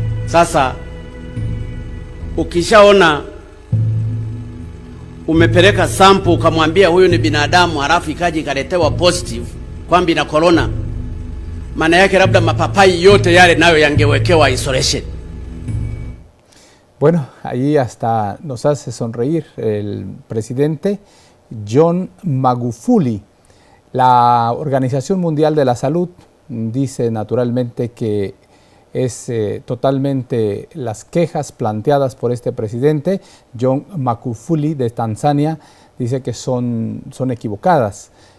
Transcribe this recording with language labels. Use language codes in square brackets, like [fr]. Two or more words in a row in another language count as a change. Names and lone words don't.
[sw] Sasa ukishaona umepeleka sample ukamwambia huyu ni binadamu, halafu ikaji ikaletewa positive kwamba ina corona, maana yake labda mapapai yote yale nayo yangewekewa isolation. [es] Bueno, ahí hasta nos hace sonreír el presidente John Magufuli. La Organización Mundial de la Salud dice naturalmente que es totalmente las quejas planteadas por este presidente, John Magufuli de Tanzania, dice que son equivocadas.